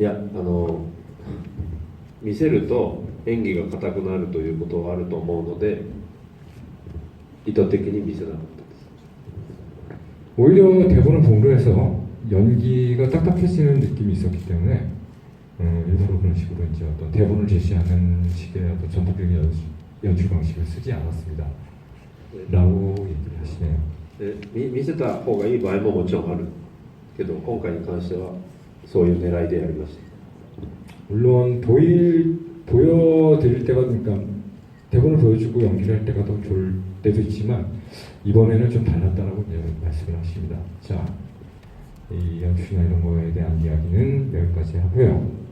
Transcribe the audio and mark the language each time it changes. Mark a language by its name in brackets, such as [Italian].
[Japanese] いや見せると演技が硬くなるということがあると思うので意図的に見せなかったです [Korean] 오히려 대본을 본로 해서 연기가 딱딱해지는 느낌이 있었기 때문에 일부러 그런 식으로 이제 어떤 대본을 제시하는 식의 어떤 전통적인 연출 방식을 쓰지 않았습니다. 라고 얘기를 하시네요. [Japanese] 見せた方がいい場合ももちろんあるけど今回に関してはそういう狙いでやりました [Korean] 물론 보여드릴 때가 그러니까 대본을 보여주고 연기를 할 때가 더 좋을 때도 있지만 이번에는 좀 달랐다라고 이제 말씀을 하십니다. 자, 이 연출이나 이런 거에 대한 이야기는 여기까지 하고요.